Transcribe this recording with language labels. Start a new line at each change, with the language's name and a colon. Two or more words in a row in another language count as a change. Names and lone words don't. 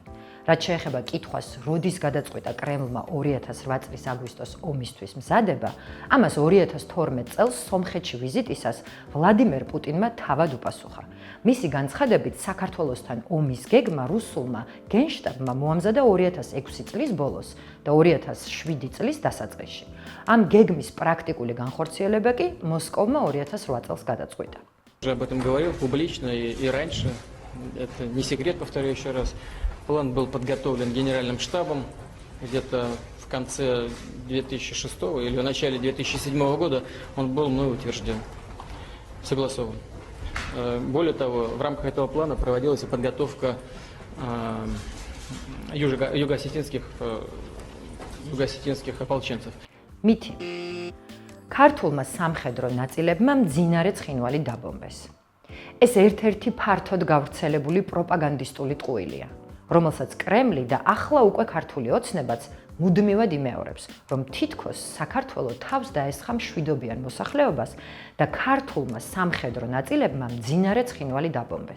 Georgian: რაც შეეხება კითხვას, როდის გადაწყვიტა კრემლმა 2008 წლის აგვისტოს ომისთვის მზადება, ამას 2012 წელს სომხეთში ვიზიტისას ვლადიმერ პუტინმა თავად უპასუხა. მისი განცხადებით, საქართველოსთან ომის გეგმა რუსულმა გენშტაბმა მოამზადა 2006 წლის ბოლოს და 2007 წლის დასაწყისში. ამ გეგმის პრაქტიკული განხორციელება კი მოსკოვმა 2008 წელს გადაწყვიტა.
Russian: Уже об этом говорил публично и раньше. Это не секрет, повторю еще раз. План был подготовлен Генеральным штабом где-то в конце 2006 или в начале 2007 года. Он был мной утвержден, согласован. Более того, в рамках этого плана проводилась и подготовка юго-осетинских ополченцев.
Georgian: მითი: ქართულმა სამხედრო ნაწილებმა მძინარე ცხინვალი დაბომბეს. ეს ერთ-ერთი ფართოდ გავრცელებული პროპაგანდისტული ტყუილია, რომელსაც კრემლი და ახლა უკვე ქართული ოცნებაც მუდმივად იმეორებს, რომ თითქოს საქართველო თავს დაესხა მშვიდობიან მოსახლეობას და ქართულმა სამხედრო ნაწილებმა მძინარე ცხინვალი დაბომბეს.